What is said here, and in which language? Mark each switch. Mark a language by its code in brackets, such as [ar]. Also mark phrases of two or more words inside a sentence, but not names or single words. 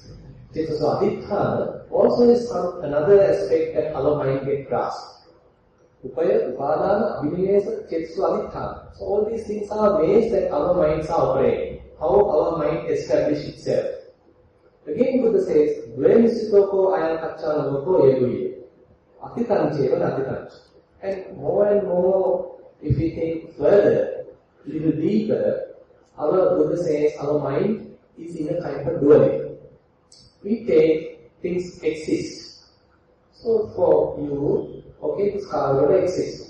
[en] Aditthana also is another aspect that our mind gets grasped. Upaya, [pi] Upadana, Abhinivesa, Chetsu, Aditthana. [en] So all these things are ways that our minds are operating, how our mind establishes itself. Again Buddha says, [pi] Dvayamisitoko ayam kacchana loko yeguye. Atitancheva natitanch. [en] And more, if we think further, a little deeper, our Buddha says our mind is in a kind of duality. We take things exist. So for you, okay, this Kalalgoda exists.